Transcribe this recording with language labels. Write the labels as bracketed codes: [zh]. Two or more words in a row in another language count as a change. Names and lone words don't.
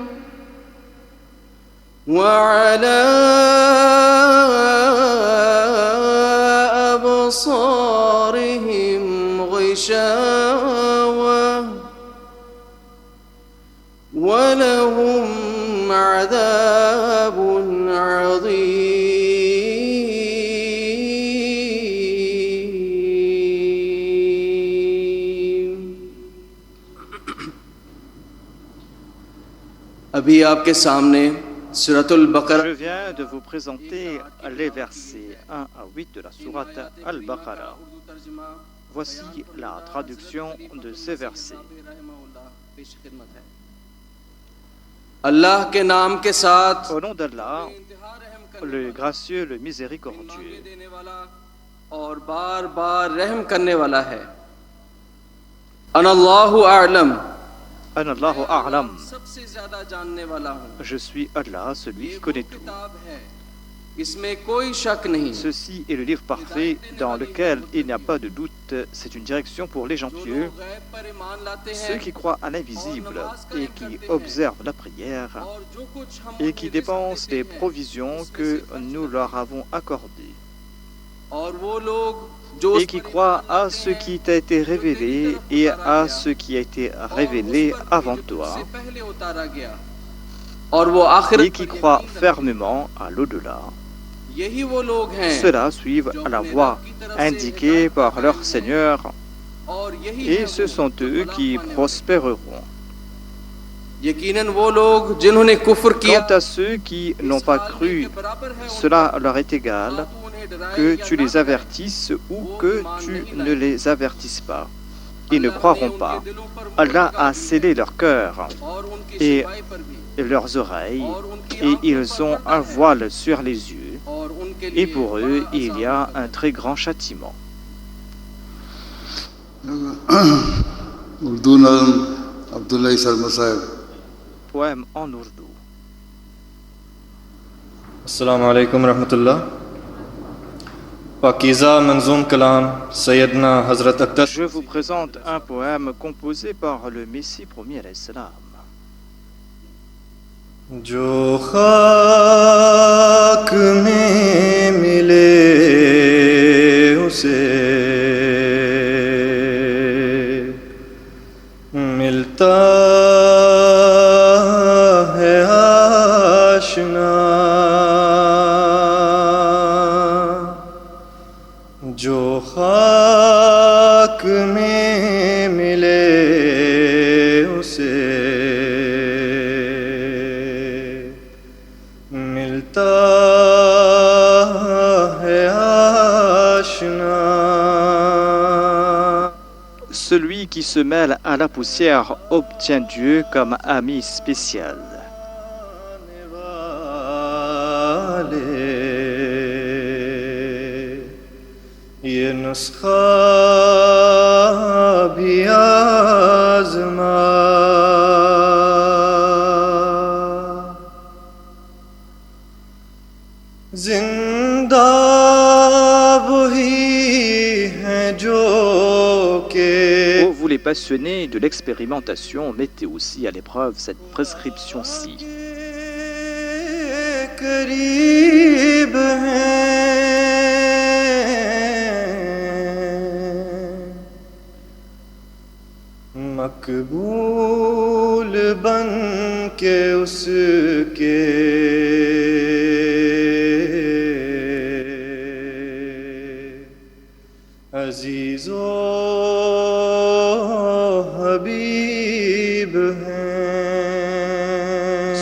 [ar] وعلى أبصارهم غشاوة ولهم عذاب عظيم. [ur] ابھی آپ کے سامنے Suratul Baqarah. [fr] Je viens de vous présenter les versets 1 à 8 de la sourate Al-Baqarah. Voici la traduction de ces versets. [ur] اللہ کے نام کے ساتھ [fr] Au nom d'Allah, le gracieux, le miséricordieux, [ur] دینے والا اور بار بار رحم کرنے والا ہے. [ar] أنا الله أعلم, أنا الله أعلم. [ur] سب سے زیادہ جاننے والا ہوں. [fr] Je suis Allah, celui qui connaît tout. [ur] کتاب ہے، اس میں کوئی شک نہیں. [fr] Ceci est le livre parfait dans lequel il n'y a pas de doute. C'est une direction pour les gens pieux, [ur] غیب پر ایمان لاتے [fr] ceux [ur] हैं [fr] qui croient à l'invisible et qui observent la prière [ur] اور جو کچھ ہم [fr] et qui dépensent les provisions que nous leur avons accordées [ur] اور وہ لوگ جو [fr] et qui croient à ce qui t'a été révélé et à ce qui a été révélé avant toi [ur] سے پہلے اتارا گیا اور وہ آخرت [fr] et qui croient fermement à l'au-delà. [ur] یہی وہ لوگ ہیں [fr] Ceux-là suivent la voie indiquée par leur Seigneur [ur] اور یہی [fr] et ce sont eux qui prospéreront. [ur] یقیناً وہ لوگ جنہوں نے کفر کیا [fr] Quant à ceux qui n'ont pas cru, cela leur est égal que tu les avertisses ou que tu ne les avertisses pas. Ils ne croiront pas. Allah a scellé leur cœur et leurs oreilles et ils ont un voile sur les yeux et pour eux il y a un très grand châtiment. [ur] اردو نظم عبداللہ شرما صاحب. [fr] Poème en ourdou. [ar] السلام عليكم رحمة الله. [ur] پاکیزہ منظوم کلام سیدنا حضرت اختر [fr] Je vous présente un poème composé par le Messie premier [ar] عليه السلام. [ur] جو خاک میں ملے اسے ملتا ہے آشنا, جو خاک میں ملے اسے ملتا ہے آشنا. [fr] Celui qui se mêle à la poussière obtient Dieu comme ami spécial. [ur] یہ نسخہ بھی آزما، زندہ وہی ہے جو کہ [fr] Ô vous les passionnés de l'expérimentation, mettez aussi à l'épreuve cette prescription-ci. [ur] قریب ہیں, مقبول بن کے اس کے عزیز و حبیب ہیں.